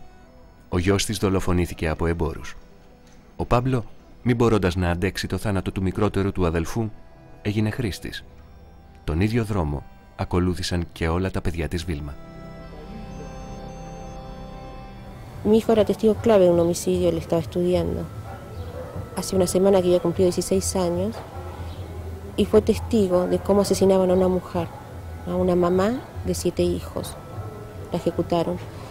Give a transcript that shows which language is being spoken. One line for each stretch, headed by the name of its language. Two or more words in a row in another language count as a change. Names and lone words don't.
Greek: Ο γιος της δολοφονήθηκε από εμπόρους. Ο Πάμπλο, μην μπορώντας να αντέξει το θάνατο του μικρότερου του αδελφού, έγινε χρήστης. Τον ίδιο δρόμο ακολούθησαν και όλα τα παιδιά της Βίλμα.
Spanish: Mi hijo era testigo clave de un homicidio, él estaba estudiando. Hace una semana que había cumplido 16 años y fue testigo de cómo asesinaban a una mujer, a una mamá de 7 hijos. La ejecutaron.